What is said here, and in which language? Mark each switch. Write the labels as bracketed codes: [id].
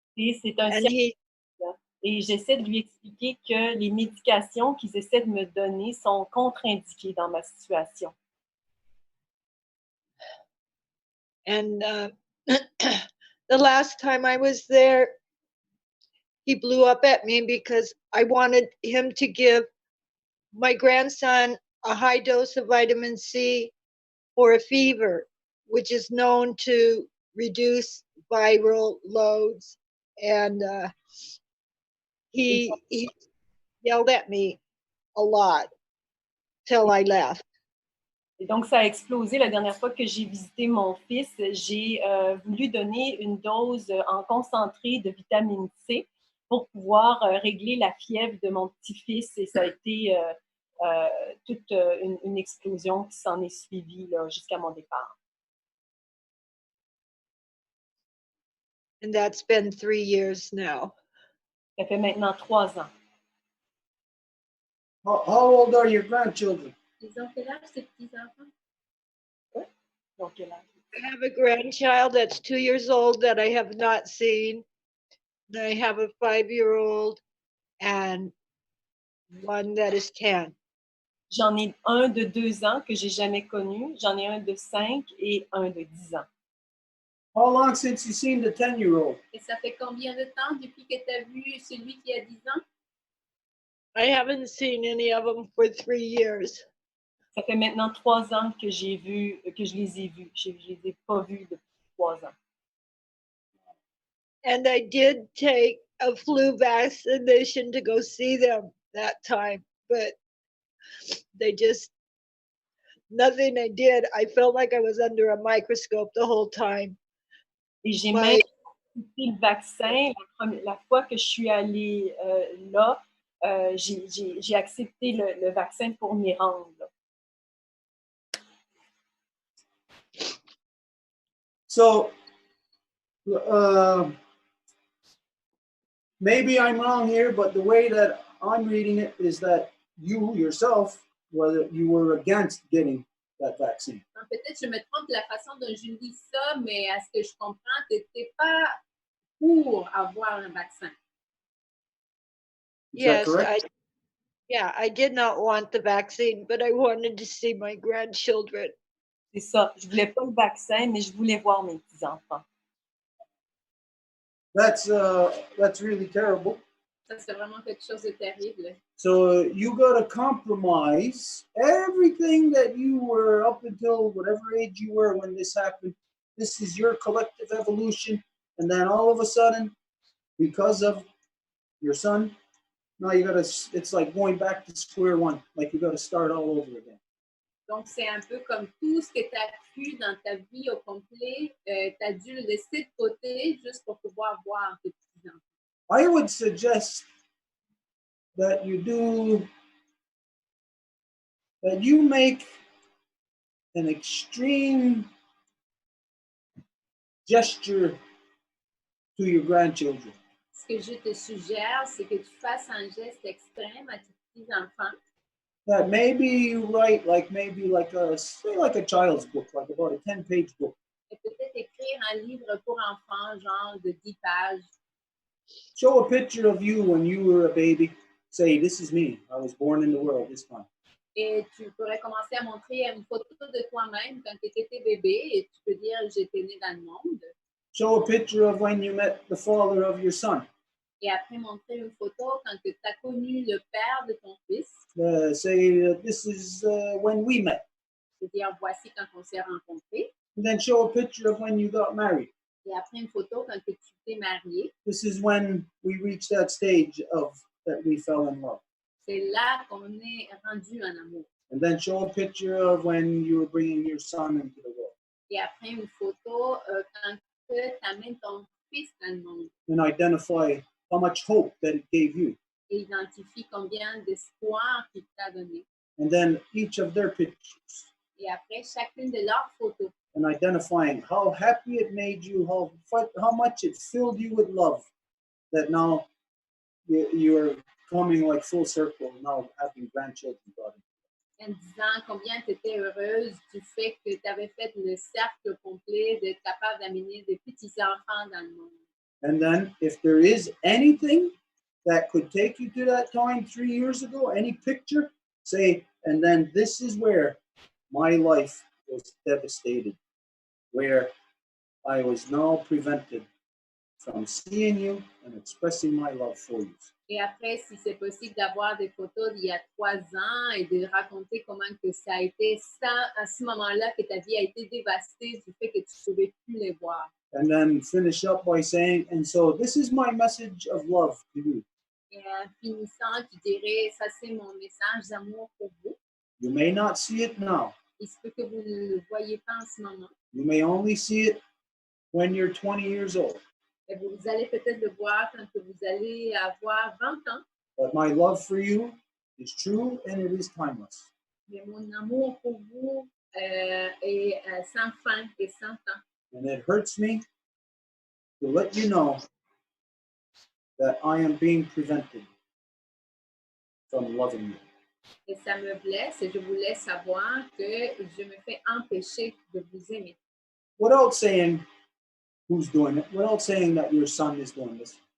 [fr] Et c'est un [en] And he, [fr] Et j'essaie de lui expliquer que les médications qu'ils essaient de me donner sont contre-indiquées dans ma situation. [en] and the last time I was there, he blew up at me because I wanted him to give my grandson a high dose of vitamin C for a fever, which is known to reduce viral loads. And he yelled at me a lot till I left. [fr] Et donc, ça a explosé la dernière fois que j'ai visité mon fils. J'ai voulu donner une dose en concentré de vitamine C pour pouvoir régler la fièvre de mon petit-fils. Et ça a été toute une explosion qui s'en est suivie là, jusqu'à mon départ. [en] And that's been 3 years now. [fr] Ça fait maintenant 3 ans. [en] How old are your grandchildren? [fr] Ils ont quel âge, ces petits-enfants? Donc, quel âge? [en] I have a grandchild that's 2 years old that I have not seen. And I have a 5-year-old and one that is 10. [fr] J'en ai un de 2 ans que j'ai jamais connu. J'en ai un de 5 et un de 10 ans. [en] How long since you've seen the 10-year-old? [fr] Et ça fait combien de temps depuis que tu as vu celui qui a 10 ans? [en] I haven't seen any of them for 3 years. [fr] Ça fait maintenant 3 ans que je les ai vus. Je les ai pas vus depuis 3 ans. [en] And I did take a flu vaccination to go see them that time, but they just, nothing I did. I felt like I was under a microscope the whole time. [fr] Et j'ai même accepté le vaccin. La fois que je suis allée là, j'ai accepté le vaccin pour m'y rendre. [en] So, maybe I'm wrong here, but the way that I'm reading it is that you yourself, whether you were against getting that vaccine. [fr] Peut-être je me trompe de la façon dont je lis ça, mais à ce que je comprends, tu n'étais pas pour avoir un vaccin. [en] Yes, I did not want the vaccine, but I wanted to see my grandchildren. [fr] C'est ça. Je voulais pas le vaccin, mais je voulais voir mes petits-enfants. [en] That's really terrible. [fr] Ça, c'est vraiment quelque chose de terrible. [en] So you got to compromise everything that you were up until whatever age you were when this happened. This is your collective evolution. And then all of a sudden, because of your son, now you got to, it's like going back to square one. Like you got to start all over again. [fr] Donc, c'est un peu comme tout ce que tu as pu dans ta vie au complet, tu as dû le laisser de côté juste pour pouvoir voir tes petits-enfants. [en] I would suggest that you make an extreme gesture to your grandchildren. [fr] Ce que je te suggère, c'est que tu fasses un geste extrême à tes petits-enfants. [en] That maybe you write maybe like a child's book, like about a 10-page book. [fr] Et peut-être écrire un livre pour enfants, genre de 10 pages. [en] Show a picture of you when you were a baby. Say, this is me. I was born in the world this time. [fr] Et tu pourrais commencer à montrer une photo de toi-même quand tu étais bébé et tu peux dire j'étais né dans le monde. [en] Show a picture of when you met the father of your son. [fr] Et après montrer une photo quand tu as connu le père de ton fils. [en] Say, this is when we met. [fr] C'est-à-dire voici quand on s'est rencontrés. [en] And then show a picture of when you got married. [fr] Et après une photo quand tu t'es marié. [en] This is when we reached that stage of that we fell in love. [fr] C'est là qu'on est rendu en amour. [en] And then show a picture of when you were bringing your son into the world. [fr] Et après une photo quand tu amènes ton fils dans le monde. [en] And identify how much hope that it gave you. [fr] Et identifie combien d'espoir qu'il t'a donné. [en] And then each of their pictures. [fr] Et après chacune de leurs photos. [en] And identifying how happy it made you, how much it filled you with love, that now you're coming like full circle, now having grandchildren. [fr] En disant combien tu étais heureuse du fait que tu avais fait le cercle complet d'être capable d'amener des petits-enfants dans le monde. [en] And then if there is anything that could take you to that time 3 years ago, any picture, say, and then this is where my life was devastated, where I was now prevented from seeing you and expressing my love for you. [fr] Et après, si c'est possible d'avoir des photos d'il y a 3 ans et de raconter comment que ça a été à ce moment-là que ta vie a été dévastée du fait que tu ne pouvais plus les voir. [en] And then finish up by saying, and so this is my message of love to you. [fr] Et en finissant, tu dirais, ça c'est mon message d'amour pour vous. [en] You may not see it now. [fr] Il se peut que vous ne le voyez pas en ce moment. [en] You may only see it when you're 20 years old. [fr] Et vous allez peut-être le voir quand vous allez avoir 20 ans. [en] But my love for you is true and it is timeless. [fr] Mais mon amour pour vous est sans fin et sans temps. [en] And it hurts me to let you know that I am being prevented from loving you. [fr] Et ça me blesse et je voulais savoir que je me fais empêcher de vous aimer. [en] Without saying who's doing it, without saying that your son is doing this.